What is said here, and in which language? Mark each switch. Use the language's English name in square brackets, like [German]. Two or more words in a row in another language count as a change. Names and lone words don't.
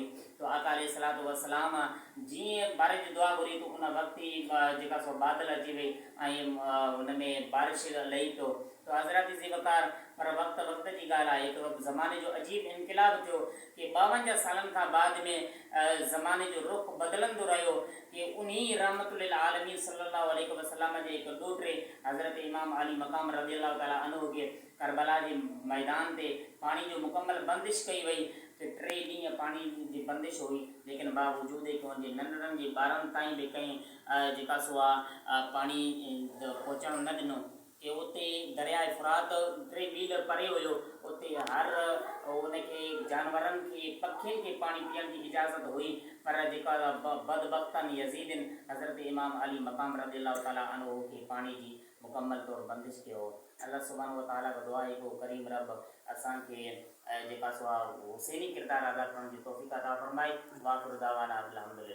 [Sindhi] तो आका [Arabic] عليه الصلاة والسلام [Sindhi] जीअं बारिश जी दुआ घुरी तो उन वक़्तु ई जेका सो बादल अची वई ऐं हुन में बारिश लही पियो। तो हज़रत ज़ी वक़ार पर वक़्त जी ॻाल्हि आहे, हिकु वक़्तु ज़माने जो अजीब इनक़िलाब थियो कि 52 सालनि खां बाद में ज़माने जो रुख बदिलंदो रहियो कि उन [Arabic] رحمة للعالمين صلى الله عليه وسلم [Sindhi] जे हिकु ॾोहिटे हज़रत इमाम अली मक़ाम [Arabic] رضي الله تعالى عنه [Sindhi] खे करबला जे मैदान ते पाणी जो मुकमल बंदिश कई वई कि 3 ॾींहं पाणी जी बंदिश हुई, लेकिन बावजूदि उनजे नंढड़नि जे ॿारनि ताईं बि कंहिं जेका सो पाणी पहुचण न ॾिनो कि उते दरियाए फ़ुरात 3 मील परे हुयो। उते हर उनखे जानवरनि खे पखियुनि खे पाणी पीअण जी इजाज़त हुई, पर जेका बदबख्तनि यज़ीदनि हज़रत इमाम अली मक़ाम [Arabic] رضي الله تعالى عنه [Sindhi] खे पाणी जी मुकम्मल तौर बंदिश कयो। [Arabic] الله سبحانه وتعالى [Sindhi] खां दुआ आहे को करीम रब असांखे जेका सो हुसैनी किरदारु अदा करण जी तौफ़ीक़ अता फ़रमाए। [Arabic] وآخر دعوانا